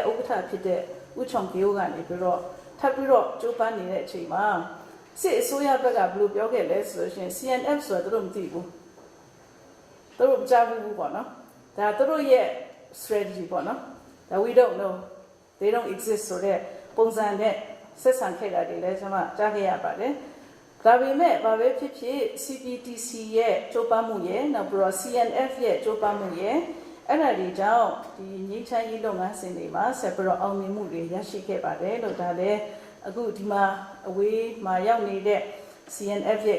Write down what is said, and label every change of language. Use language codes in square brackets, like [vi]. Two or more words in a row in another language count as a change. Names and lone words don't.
[my] ဥက္ကဋ္ဌဖြစ်တဲ့ဦးချောင်ကေယိုကနေပြီးတော့ထပ်ပြီးတော့ကြိုးပမ်းနေတဲ့အချိန်မှာစစ်အစိုးရဘက်ကဘယ်လိုပြောခဲ့လဲဆိုလို့ရှိရင် CNF ဆိုတာသူတို့မသိဘူးသူတို့မကြားဘူးပေါ့နော်ဒါသူတို့ရဲ့ strategy ပေါ့နော်ဒါ [en] we don't know they don't exist [my] ဆိုတဲ့ပုံစံနဲ့ဆက်ဆံခဲ့ တာတွေလည်းကျွန်မကြားခဲ့ရပါတယ်ဒါပေမဲ့ဘာပဲဖြစ်ဖြစ် CPTC ရဲ့ကြိုးပမ်းမှုရဲ့နောက်ပြီးတော့ CNF ရဲ့ကြိုးပမ်းမှုရဲ့အဲ့ဒါတွေကြောင့်ဒီငြိမ်းချမ်းရေးလုပ်ငန်းစဉ်တွေမှာဆက်ပြီးတော့အောင်မြင်မှုတွေရရှိခဲ့ပါတယ်လို့ဒါလည်းအခုဒီမှာအဝေးမှာရောက်နေတဲ့ CNF ရဲ့